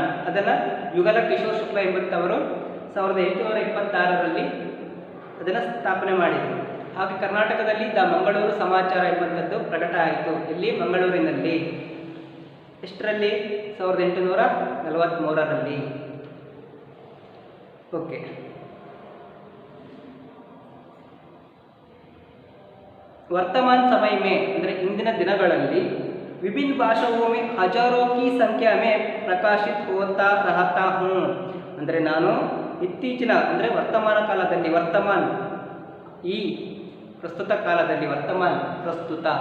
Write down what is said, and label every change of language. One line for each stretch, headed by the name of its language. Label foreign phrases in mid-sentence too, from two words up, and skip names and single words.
Kannada: ಅದನ್ನು ಯುಗಲ ಕಿಶೋರ್ ಶುಕ್ಲ ಎಂಬಂಥವರು 1826ರಲ್ಲಿ ಅದನ್ನು ಸ್ಥಾಪನೆ ಮಾಡಿದರು. ಹಾಗೆ ಕರ್ನಾಟಕದಲ್ಲಿ ದ ಮಂಗಳೂರು ಸಮಾಚಾರ ಎಂಬಂಥದ್ದು ಪ್ರಕಟ ಆಯಿತು. ಇಲ್ಲಿ ಮಂಗಳೂರಿನಲ್ಲಿ. ಎಷ್ಟರಲ್ಲಿ? 1843ರಲ್ಲಿ. ओके।
Hindi: वर्तमान समय में
Kannada: ಅಂದರೆ ಇಂದಿನ ದಿನಗಳಲ್ಲಿ
Hindi: विभिन्न भाषाओं में हजारों की संख्या में प्रकाशित होता रहता हूँ.
Kannada: ಅಂದರೆ ನಾನು ಇತ್ತೀಚಿನ ಅಂದರೆ ವರ್ತಮಾನ ಕಾಲದಲ್ಲಿ ಈ ಪ್ರಸ್ತುತ ಕಾಲದಲ್ಲಿ ವರ್ತಮಾನ ಪ್ರಸ್ತುತ